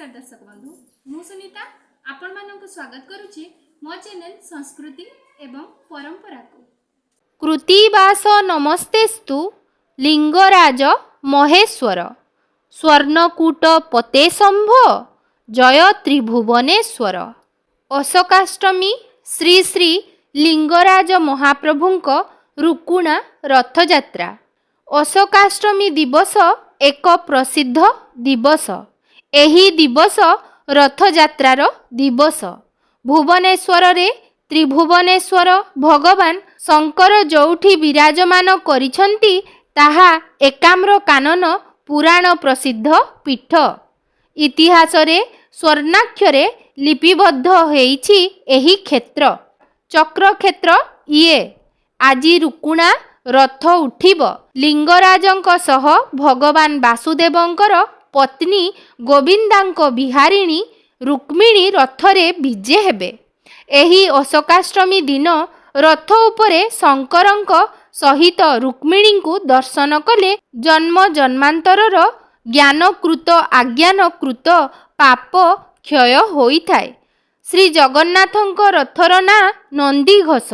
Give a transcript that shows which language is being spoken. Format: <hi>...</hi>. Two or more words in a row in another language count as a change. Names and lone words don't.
<or>ଦର୍ଶକ ବନ୍ଧୁ ମୁଁ ସୁନୀତା ଆପଣ ମାନଙ୍କ ସ୍ୱାଗତ କରୁଛି ମୋ ଚ୍ୟାନେଲ ସଂସ୍କୃତି ଏବଂ ପରମ୍ପରା କୁ।</or> <sa>कृतिवास नमस्तेस्तु लिंगराज महेश्वर स्वर्णकूट पते शंभो जय त्रिभुवनेश्वर।</sa> <or>ଅଶୋକାଷ୍ଟମୀ ଶ୍ରୀ ଶ୍ରୀ ଲିଙ୍ଗରାଜ ମହାପ୍ରଭୁଙ୍କ ରୁକୁଣା ରଥଯାତ୍ରା। ଅଶୋକାଷ୍ଟମୀ ଦିବସ ଏକ ପ୍ରସିଦ୍ଧ ଦିବସ। ଏହି ଦିବସ ରଥଯାତ୍ରାର ଦିବସ। ଭୁବନେଶ୍ୱର ରେ ତ୍ରିଭୁବନେଶ୍ୱର ଭଗବାନ ଶଙ୍କର ଯୋଠି ବିରାଜମାନ କରିଛନ୍ତି ତାହା ଏକାମ୍ର କାନନ ପୁରାଣ ପ୍ରସିଦ୍ଧ ପୀଠ। ଇତିହାସ ରେ ସ୍ୱର୍ଣ୍ଣାକ୍ଷରେ ଲିପିବଦ୍ଧ ହୋଇଛି ଏହି କ୍ଷେତ୍ର। ଚକ୍ର କ୍ଷେତ୍ର ଇଏ। ଆଜି ରୁକୁଣା ରଥ ଉଠିବ। ଲିଙ୍ଗରାଜଙ୍କ ସହ ଭଗବାନ ବାସୁଦେବଙ୍କର ପତ୍ନୀ ଗୋବିନ୍ଦଙ୍କ ବିହାରିଣୀ ରୁକ୍ମିଣୀ ରଥରେ ବିଜେ ହେବେ। ଏହି ଅଶୋକାଷ୍ଟମୀ ଦିନ ରଥ ଉପରେ ଶଙ୍କରଙ୍କ ସହିତ ରୁକ୍ମିଣୀ କୁ ଦର୍ଶନ କଲେ ଜନ୍ମ ଜନ୍ମାନ୍ତରର ଜ୍ଞାନକୃତ ଅଜ୍ଞାନକୃତ ପାପ କ୍ଷୟ ହୋଇଥାଏ। ଶ୍ରୀ ଜଗନ୍ନାଥଙ୍କ ରଥର ନା ନନ୍ଦିଘୋଷ।</or>